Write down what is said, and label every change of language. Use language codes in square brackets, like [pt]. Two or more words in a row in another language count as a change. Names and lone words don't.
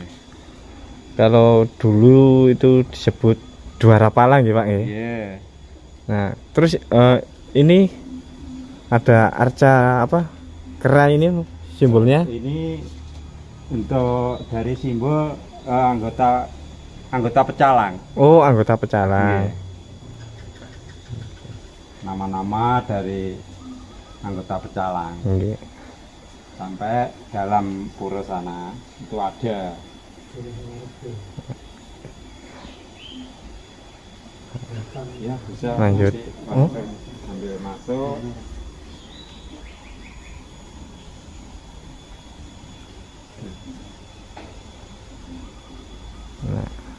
[id] Kalau dulu itu disebut Dua Rapala nggih, Pak nggih. Iya. Nah, terus ini ada arca apa? Kera ini simbolnya. Ini untuk dari simbol anggota pecalang. Oh, anggota pecalang. Iya. Nama-nama dari anggota pecalang. Nggih. Sampai dalam pura sana itu ada. Ya bisa Lanjut. nanti ambil masuk. Nah.